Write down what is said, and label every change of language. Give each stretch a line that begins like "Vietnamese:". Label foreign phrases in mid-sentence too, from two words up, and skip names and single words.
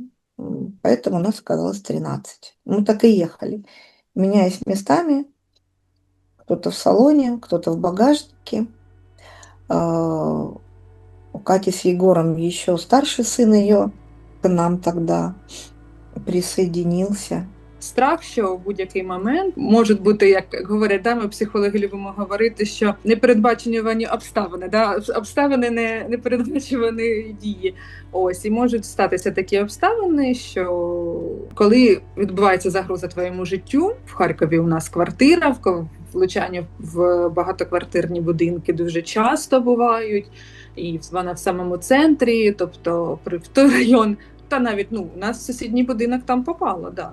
Russian: Поэтому у нас оказалось 13. Мы так и ехали, меняясь местами, кто-то в салоне, кто-то в багажнике. У Кати с Егором еще старший сын ее к нам тогда присоединился. Страх,
Ukrainian: що в будь-який момент можуть бути, як говорять, да, ми психологи любимо говорити, що непередбачувані обставини, да, обставини непередбачувані дії. Ось, і можуть статися такі обставини, що коли відбувається загроза твоєму життю, в Харкові у нас квартира, влучання в багатоквартирні будинки дуже часто бувають, і вона в самому центрі, тобто в той район, та навіть, у нас в сусідній будинок там попало, да.